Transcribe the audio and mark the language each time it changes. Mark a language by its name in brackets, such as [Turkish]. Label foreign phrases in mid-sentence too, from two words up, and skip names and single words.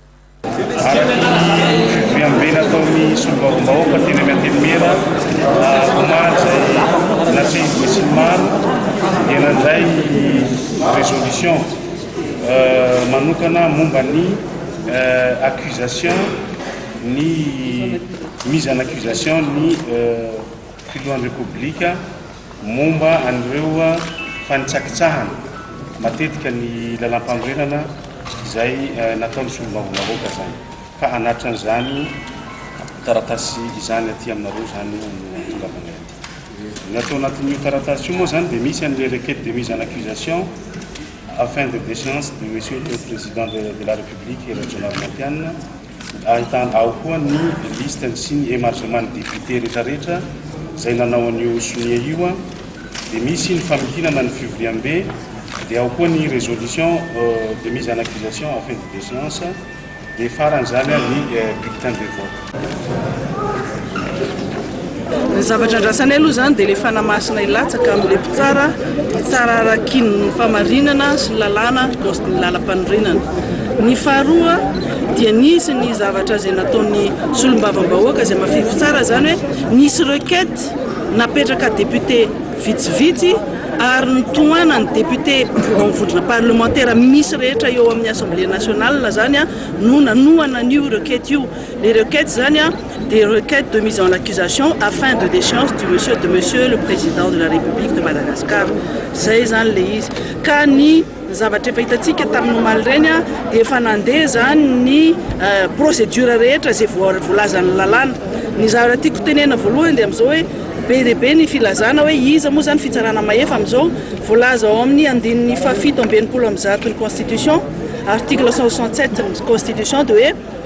[Malagasy] Fiambena ataon'ny solombavam-bahoaka teny amin'ny antenimera omaly zay natsehiny sy maro dia nandray résolution manokana momba ny accusation ny [French] mise en accusation [Malagasy] ny filohan'ny république momba an'ireo fanitsakitsahana matetika ny lalam-pandrenana izay nataon'ny solombavam-bahoaka zany ka anatran'izany taratasy izany aty aminareo zany no tongavana aty. Ny atao anatin'io taratasy io moa zany dia misy an'ilay [French] requête de mise en accusation afin de déchéance de monsieur le président de la République [Malagasy] Hery Rajaonarimampianina ahitana ao koa ny listany sy ny émargement ny député rehetrarehetra izay nanao an'io sonia io dia misy ny famitinana ny fivoriam-be dia ao koa ny [French] résolution de mise en accusation afin de déchéance [Malagasy] dia faran'izany ny [French] bulletin de vote. [Malagasy] Ny zavatra andrasana aloha zany dia le fanamasina ilatsaka amin'ilay mpitsara tsara arakiny ny famarinana sy ny lalàna ny lalam-panorenana. Ny faharoa dia nisy ny zavatra izay nataon'ny solombavam-bahoaka izay mafefy tsara zany hoe nisy requête napetraka député vitsivitsy ary nitohana ny député vondrona parlementaire misy rehetra eo amin'ny [French] assemblée nationale [Malagasy] zany no nanohana an'io requête io. [French] Les requêtes zany des requêtes de mise en accusation afin de déchéance de monsieur le président de la République de Madagascar. [Malagasy] Zay zany le izy ka ny zavatra efa hitantsika tamin'ny omaly reny dia efa nandeha zany ny procédure rehetra izay voalazan'ny lalàna. Ny zavatra tiako tenena voalohany dia amin'izao hoe be dia be ny filazana hoe iza moa zany fitsarana mahefa amin'izao voalaza ao amin'ny andininy fafito amby enimpolo amby zato ny [French] constitution article [Malagasy] 167 ny constitution dia hoe